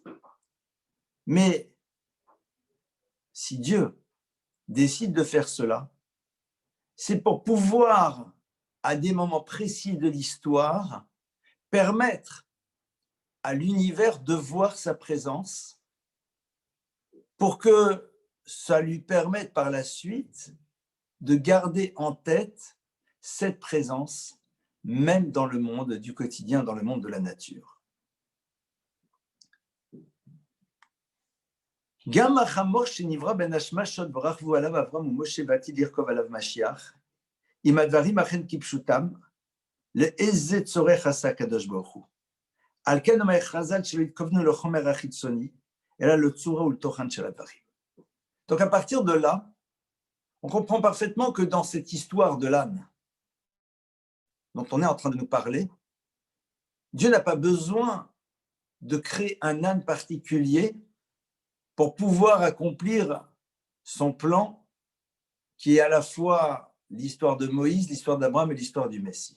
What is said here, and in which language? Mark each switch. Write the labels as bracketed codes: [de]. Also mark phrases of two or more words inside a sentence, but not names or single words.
[fr] Mais si Dieu décide de faire cela, c'est pour pouvoir, à des moments précis de l'histoire, permettre à l'univers de voir sa présence pour que ça lui permette par la suite de garder en tête cette présence, même dans le monde du quotidien, dans le monde de la nature. [he] גם החמור שנברא בין השמש עוד ברכבו עליו אברהם ומשה בעתיד לרכוב עליו משיח, אם הדברים אכן כפשוטם, לאיזה צורך עשה הקדוש ברוך הוא. על כן אומר חז"ל שלא התכוונו לחומר החיצוני, אלא לצורה ולתוכן של הדברים. [fr] Donc à partir de là, on comprend parfaitement que dans cette histoire de l'âne dont on est en train de nous parler, Dieu n'a pas besoin de créer un âne particulier pour pouvoir accomplir son plan qui est à la fois l'histoire de Moïse, l'histoire d'Abraham et l'histoire du Messie.